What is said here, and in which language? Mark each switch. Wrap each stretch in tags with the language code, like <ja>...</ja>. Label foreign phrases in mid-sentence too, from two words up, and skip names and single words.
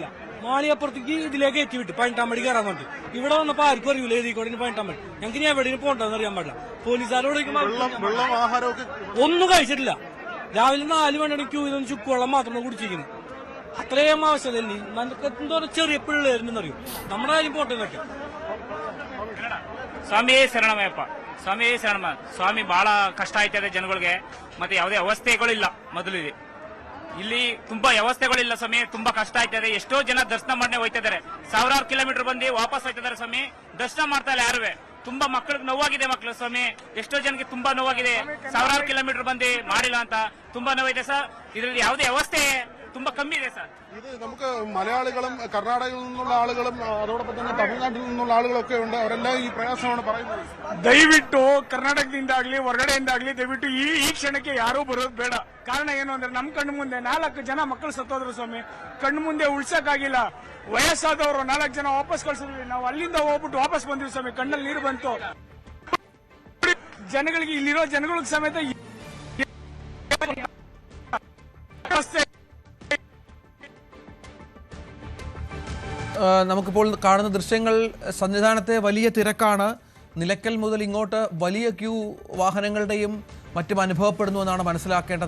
<ml>മാളികപ്പുറത്തേക്ക് ഇതിലേക്ക് എത്തി വിട്ട് 18ാം പടി കയറാൻ വേണ്ടി ഇവിടെ വന്നപ്പോൾ ആർക്കും അറിയില്ല ഏതിക്കോടെ 18ാം പടി. ഞങ്ങൾക്ക് ഇനി എവിടെയും പോകണ്ടെന്ന് അറിയാൻ പാടില്ല. പോലീസുകാരോട് ഒന്നും കഴിച്ചിട്ടില്ല. രാവിലെ 4 മണി ക്യൂ ചെയ്തൊന്ന് ചുക്കുവെള്ളം മാത്രമാണ് കുടിച്ചിരിക്കുന്നത്. അത്രയും ആവശ്യമല്ലേ. നമുക്ക് എന്തോരം ചെറിയ പിള്ളേരുണ്ടെന്നറിയോ. നമ്മുടെ കാര്യം പോട്ടെന്നൊക്കെ.</ml> <kn>ಸ್ವಾಮಿಯೇ ಶರಣಮಯ್ಯಪ್ಪ, ಸ್ವಾಮಿಯೇ ಶರಣಮ. ಸ್ವಾಮಿ ಬಹಳ ಕಷ್ಟ ಆಯ್ತದೆ ಜನಗಳಿಗೆ. ಮತ್ತೆ ಯಾವುದೇ ವ್ಯವಸ್ಥೆಗಳಿಲ್ಲ. ಮೊದಲಿಗೆ ಇಲ್ಲಿ ತುಂಬಾ ವ್ಯವಸ್ಥೆಗಳಿಲ್ಲ ಸ್ವಾಮಿ. ತುಂಬಾ ಕಷ್ಟ ಆಯ್ತದೆ. ಎಷ್ಟೋ ಜನ ದರ್ಶನ ಮಾಡನೆ ಹೋಯ್ತಿದ್ದಾರೆ. 1000 ಕಿಲೋಮೀಟರ್ ಬಂದು ವಾಪಸ್ ಹೋಯ್ತಿದ್ದಾರೆ ಸ್ವಾಮಿ. ದರ್ಶನ ಮಾಡ್ತಾ ಇಲ್ಲ ಯಾರುವೆ. ತುಂಬಾ ಮಕ್ಕಳಿಗೆ ನೋವಾಗಿದೆ. ಮಕ್ಕಳು ಸ್ವಾಮಿ ಎಷ್ಟೋ ಜನಕ್ಕೆ ತುಂಬಾ ನೋವಾಗಿದೆ. 1000 ಕಿಲೋಮീറ്റർ ಬಂದು ಮಾಡಿಲ್ಲ ಅಂತ ತುಂಬಾ ನೋವಿದೆ ಸರ್. ಇದರಲ್ಲಿ ಯಾವುದೇ ವ್ಯವಸ್ಥೆ ತುಂಬಾ ಕಮ್ಮಿ ಇದೆ ಸರ್.</kn> <ml>ഇത് നമുക്ക് മലയാളികളും കർണാടകയിൽ നിന്നുള്ള ആളുകളും അതോടൊപ്പം തന്നെ തമിഴ്നാട്ടിൽ നിന്നുള്ള ആളുകളൊക്കെ ഉണ്ട്. അവരെല്ലാം ഈ പ്രയാസമാണ് പറയുന്നത്.</ml> <kn>ದಯವಿಟ್ಟು ಕರ್ನಾಟಕದಿಂದಾಗ್ಲಿ ಹೊರಗಡೆಯಿಂದಾಗ್ಲಿ ದಯವಿಟ್ಟು ಈ ಕ್ಷಣಕ್ಕೆ ಯಾರೂ ಬರೋದು ಬೇಡ. ಕಾರಣ ಏನು ಅಂದ್ರೆ ನಮ್ ಕಣ್ಣು ಮುಂದೆ 4 ಜನ ಮಕ್ಕಳು ಸತ್ತೋದ್ರು ಸ್ವಾಮಿ. ಕಣ್ಣು ಮುಂದೆ ಉಳ್ಸಕ್ಕಾಗಿಲ್ಲ. ವಯಸ್ಸಾದವರು 4 ಜನ ವಾಪಸ್ ಕಳ್ಸಿದ್ವಿ. ನಾವು ಅಲ್ಲಿಂದ ಹೋಗ್ಬಿಟ್ಟು ವಾಪಸ್ ಬಂದ್ವಿ ಸ್ವಾಮಿ. ಕಣ್ಣಲ್ಲಿ ನೀರು ಬಂತು. ಜನಗಳಿಗೆ, ಇಲ್ಲಿರೋ ಜನಗಳಿಗೆ ಸಮೇತ</kn> <ml>നമുക്കിപ്പോൾ കാണുന്ന ദൃശ്യങ്ങൾ സന്നിധാനത്തെ വലിയ തിരക്കാണ്. നിലയ്ക്കൽ മുതൽ ഇങ്ങോട്ട് വലിയ ക്യൂ വാഹനങ്ങളുടെയും മറ്റും അനുഭവപ്പെടുന്നു എന്നാണ് മനസ്സിലാക്കേണ്ടത്.</ml>